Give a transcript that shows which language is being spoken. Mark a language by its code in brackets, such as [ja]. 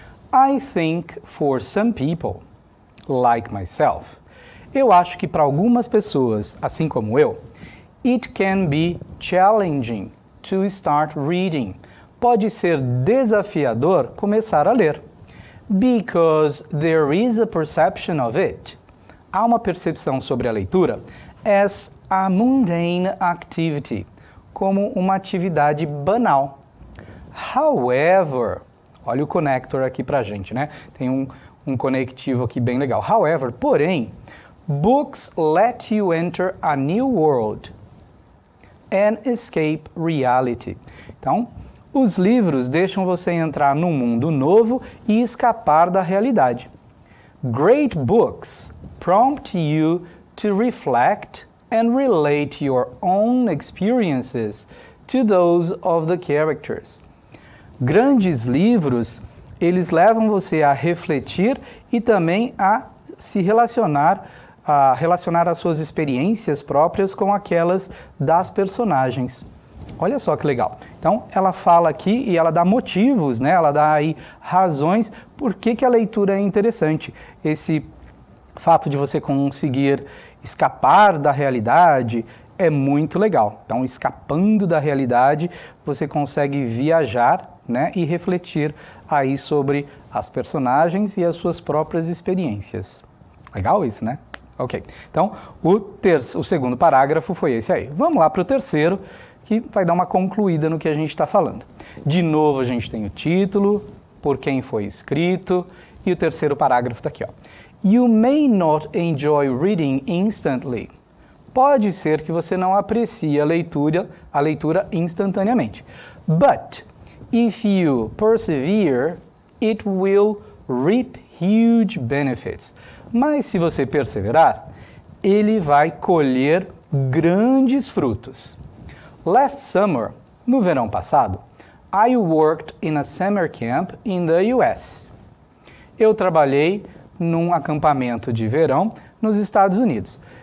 [en] I think for some people, like myself, [pt] eu acho que para algumas pessoas, assim como eu, [en] it can be challenging to start reading. [pt] Pode ser desafiador começar a ler. [en] Because there is a perception of it. [pt] Há uma percepção sobre a leitura [en] as a mundane activity, [pt] como uma atividade banal. However, olha o connector aqui pra gente, né? Tem um conectivo aqui bem legal. [en] However, porém, books let you enter a new world and escape reality. [pt] Então, os livros deixam você entrar num mundo novo e escapar da realidade. [en] Great books prompt you to reflect and relate your own experiences to those of the characters. [pt] Grandes livros, eles levam você a refletir e também a se relacionar as suas experiências próprias com aquelas das personagens. Olha só que legal. Então, ela fala aqui e ela dá motivos, né? Ela dá aí razões por que a leitura é interessante. Esse fato de você conseguir escapar da realidade é muito legal. Então, escapando da realidade, você consegue viajar, né? E refletir aí sobre as personagens e as suas próprias experiências. Legal isso, né? Ok. Então, o segundo parágrafo foi esse aí. Vamos lá para o terceiro, que vai dar uma concluída no que a gente está falando. De novo, a gente tem o título, por quem foi escrito, e o terceiro parágrafo está aqui, ó. [en] You may not enjoy reading instantly. [pt] Pode ser que você não aprecie a leitura instantaneamente. [en] But, if you persevere, it will reap huge benefits. [pt] Mas se você perseverar, ele vai colher grandes frutos. [en] Last summer, [pt] no verão passado, [en] I worked in a summer camp in the US. [pt] Eu trabalhei num acampamento de verão nos Estados Unidos.